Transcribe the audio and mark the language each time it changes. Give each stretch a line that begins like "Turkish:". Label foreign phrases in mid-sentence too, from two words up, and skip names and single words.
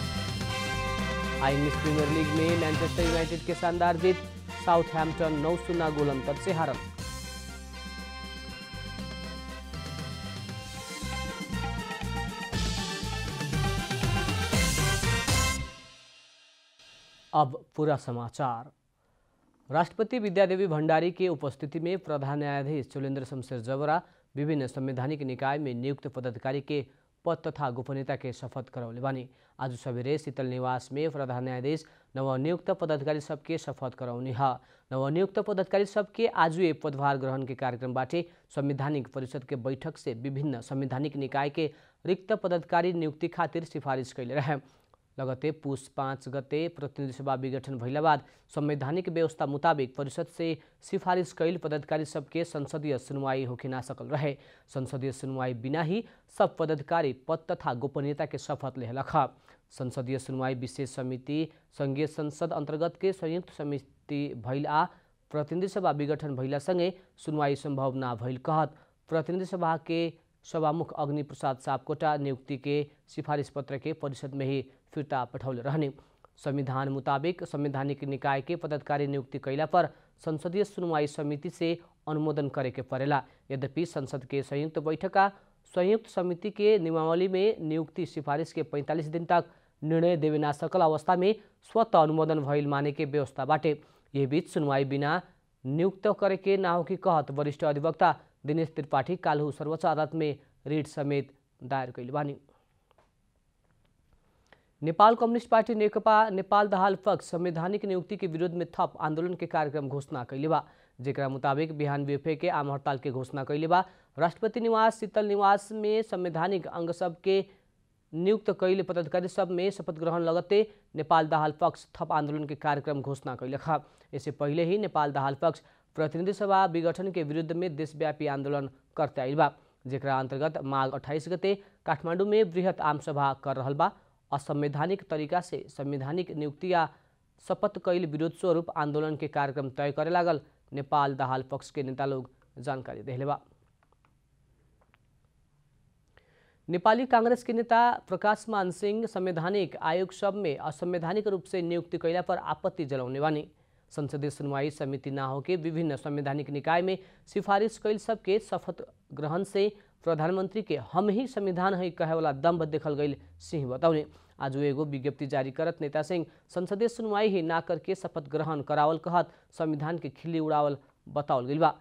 Bhojpuri: इंग्लिश प्रीमियर लीग में मैनचेस्टर यूनाइटेड के शानदार जीत, साउथहैम्पटन 9-0 गोल अंतर से हारल। अब पूरा समाचार। राष्ट्रपति विद्यादेवी भण्डारी के उपस्थिति में प्रधान न्यायाधीश चोलेन्द्र शमशेर जबरा विभिन्न संवैधानिक निकाय में नियुक्त पदाधिकारी के पद तथा गोपनीयता के शपथ करौले बानी। आज सवेरे शीतल निवास में प्रधान न्यायाधीश नवनियुक्त पदाधिकारी सबके शपथ करौनी है। नवनियुक्त पदाधिकारी सबके आज पदभार ग्रहण के कार्यक्रम बाटे संवैधानिक परिषद के बैठक से विभिन्न संवैधानिक निकाय के रिक्त पदाधिकारी नियुक्ति खातिर सिफारिश कैले रहे। लगते पुष 5 गते प्रतिनिधि सभा विघटन भइला बाद संवैधानिक व्यवस्था मुताबिक परिषद से सिफारिश कैल पदाधिकारी सबके संसदीय सुनवाई होके ना सकल रहे। संसदीय सुनवाई बिना ही सब पदाधिकारी पद तथा गोपनीयता के शपथ लेहलक। संसदीय सुनवाई विशेष समिति संघीय संसद अंतर्गत के संयुक्त समिति भइल आ प्रतिनिधि सभा विघटन भइला सँगै सुनवाई संभव ना भइल कहत प्रतिनिधि सभा के सभामुख अग्नि प्रसाद सापकोटा नियुक्ति के सिफारिश पत्र के परिषद में ही फिर्ता पठौले रहने। संविधान मुताबिक संवैधानिक निकाय के पदाधिकारी नियुक्ति कैला पर संसदीय सुनवाई समिति से अनुमोदन करे के पड़ेला। यद्यपि संसद के संयुक्त बैठक का संयुक्त समिति के नियमावली में नियुक्ति सिफारिश के 45 दिन तक निर्णय देवे ना सकल अवस्था में स्वतः अनुमोदन भइल माने के व्यवस्था बाटे। यह बीच सुनवाई बिना नियुक्त करे के ना हो कि कहत वरिष्ठ अधिवक्ता दिनेश त्रिपाठी काल्हु सर्वोच्च अदालत में रिट समेत दायर कैले बानी। नेपाल कम्युनिस्ट पार्टी नेकपा नेपाल दाहाल पक्ष संवैधानिक नियुक्ति के विरोध में थप आंदोलन के कार्यक्रम घोषणा कैले बा। जेकरा मुताबिक बिहान बीएफए के आम हड़ताल के घोषणा कैले बा। राष्ट्रपति निवास शीतल निवास में संवैधानिक अंग सब के नियुक्त कैले पदाधिकारी सब में शपथ ग्रहण लगते नेपाल दाहाल पक्ष थप आंदोलन के कार्यक्रम घोषणा कैलक। इससे पहले ही नेपाल दाहाल पक्ष प्रतिनिधि सभा विघटन के विरुद्ध में देशव्यापी आंदोलन करते आइल बा। जेकरा अंतर्गत माघ 28 गते काठमाडौँ में वृहत आम सभा कर रहल बा। असंवैधानिक तरीका से संवैधानिक नियुक्ति या शपथ कैल विरोध स्वरूप आंदोलन के कार्यक्रम तय करे लागल नेपाल दाहाल पक्ष के नेता लोग जानकारी देले बा। नेपाली कांग्रेस के नेता प्रकाशमान सिंह संवैधानिक आयोग सब में असंवैधानिक रूप से नियुक्ति कैला पर आपत्ति जलाउने बानी। संसदीय सुनवाई समिति ना होके विभिन्न संवैधानिक निकाय में सिफारिश कैल सबके शपथ ग्रहण से प्रधानमंत्री के हम ही संविधान है कहे वाला दम्भ देखल गई सिंह बताउने। आज एगो विज्ञप्ति जारी करत नेता सिंह संसदीय सुनवाई ही ना करके शपथ ग्रहण करावल कहत संविधान के खिल्ली उड़ावल बतावल गई बा।